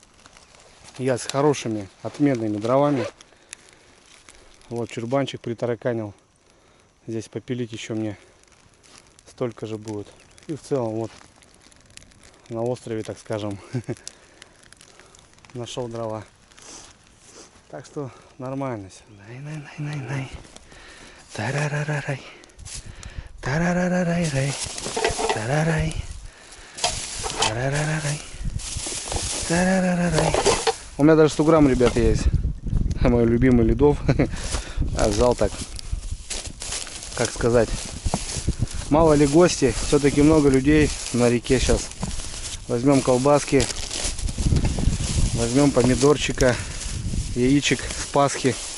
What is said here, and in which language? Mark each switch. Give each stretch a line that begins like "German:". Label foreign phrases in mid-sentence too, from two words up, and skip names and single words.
Russian: Я с хорошими, отменными дровами. Вот чурбанчик притараканил. Здесь попилить еще мне столько же будет. И в целом вот на острове, так скажем, нашел дрова. Так что нормально все. Най-най-най-най-най. Тарарарарай. Тарарарарай. Тарарай. Тарарарарай. Тарарарарай. У меня даже 100 грамм, ребят, есть. Мой любимый ледов. А взял так, как сказать. Мало ли гости, все-таки много людей на реке сейчас. Возьмем колбаски, возьмем помидорчика, яичек с Пасхи.